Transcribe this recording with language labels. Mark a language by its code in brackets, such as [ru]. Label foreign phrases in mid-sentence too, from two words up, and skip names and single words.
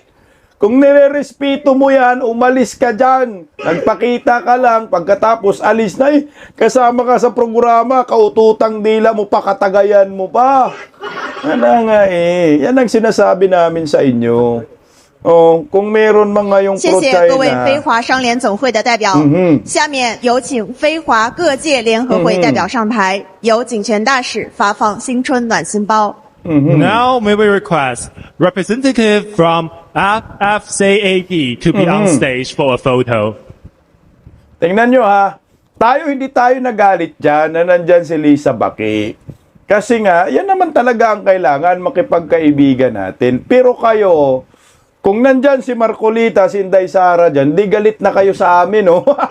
[tl] Kung nire-respeto mo yan, umalis ka dyan. Nagpakita ka lang, pagkatapos alis na kasama ka sa programa, kaututang dila mo pa, katagayan mo pa. Ano nga yan ang sinasabi namin sa inyo. kung meron mga yung [zh] 谢 [tl] pro-China. [zh] 谢各位飞华商联总会的代表。下面有请飞华各界联合会代表上台，由景全大使发放新春暖心包。 [en] Now may we request representative from FFCAP to be on stage for a photo. [tl] Tingnan nyo ha, hindi tayo nagalit dyan na nandyan si Lisa Baki. Kasi nga, yan naman talaga ang kailangan, makipagkaibigan natin. Pero kayo, kung nandyan si Marcolita, si Inday Sara dyan, di galit na kayo sa amin, no?